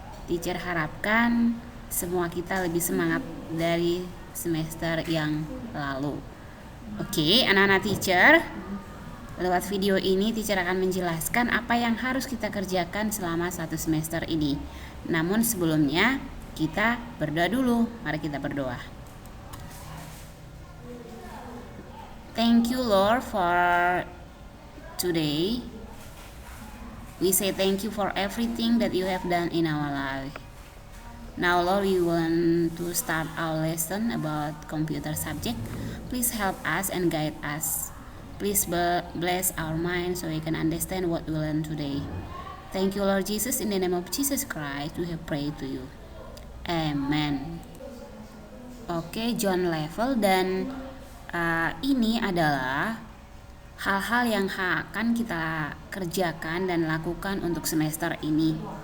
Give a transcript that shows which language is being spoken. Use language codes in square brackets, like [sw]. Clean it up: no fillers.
[id] Teacher harapkan semua kita lebih semangat dari semester yang lalu. Oke, anak-anak teacher, lewat video ini teacher akan menjelaskan apa yang harus kita kerjakan selama satu semester ini. Namun sebelumnya kita berdoa dulu. Mari kita berdoa. [en] Thank you Lord for today. We say thank you for everything that you have done in our life. Now Lord, we want to start our lesson about computer subject. Please help us and guide us. Please bless our mind so we can understand what we learn today. Thank you Lord Jesus, in the name of Jesus Christ we have prayed to you. Amen. [id] Oke, John Level, dan ini adalah hal-hal yang akan kita kerjakan dan lakukan untuk semester ini.